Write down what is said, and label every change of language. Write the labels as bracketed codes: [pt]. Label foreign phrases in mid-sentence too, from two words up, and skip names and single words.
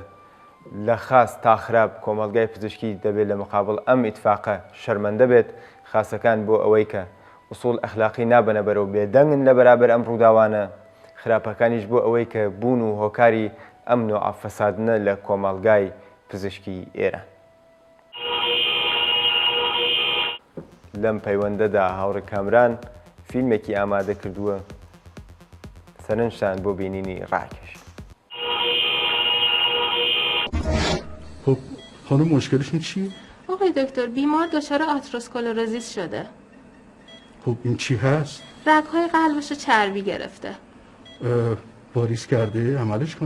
[ckb] لە خاس تا خراپ کۆمەڵگای پزیشکی دەبێت لە مقابڵ ئەم ئیتفاقە شەرمەندە بێت، خاسەکان بۆ ئەوەی کە ئوسوڵ ئەخلاقی نابەنە بەرەو بێدەنگن لە بەرابەر ئەم ڕووداوانە، خراپەکانیش بۆ ئەوەی کە بوون و هۆکاری ئەم نوع فەسادنە لە کۆمەڵگای پزیشکی ئێران. لەم پەیوەندەدا هاوڕێ کامران فیلمێکی ئامادە کردووە سەرنجتان بۆ بینینی ڕاکێش. [fa] خب خانم مشکلشون چیه؟ آقای دکتر بیمار دچار آتروسکلروزیس شده. خب این چی هست؟ رگ‌های قلبش چربی گرفته. واریز کرده عملش کنی؟